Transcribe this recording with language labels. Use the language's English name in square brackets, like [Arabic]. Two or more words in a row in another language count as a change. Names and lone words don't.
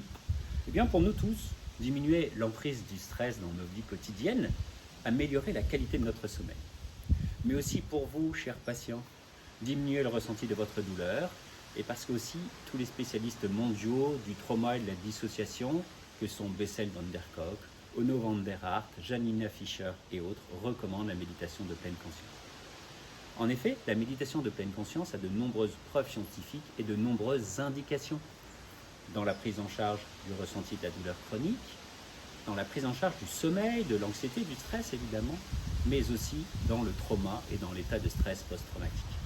[French] Eh bien pour nous tous, diminuer l'emprise du stress dans nos vies quotidiennes, améliorer la qualité de notre sommeil. Mais aussi pour vous, chers patients, diminuer le ressenti de votre douleur, et parce que aussi tous les spécialistes mondiaux du trauma et de la dissociation, que sont Bessel van der Kolk, Onno van der Hart, Janina Fischer et autres, recommandent la méditation de pleine conscience. En effet, la méditation de pleine conscience a de nombreuses preuves scientifiques et de nombreuses indications dans la prise en charge du ressenti de la douleur chronique, dans la prise en charge du sommeil, de l'anxiété, du stress évidemment, mais aussi dans le trauma et dans l'état de stress post-traumatique.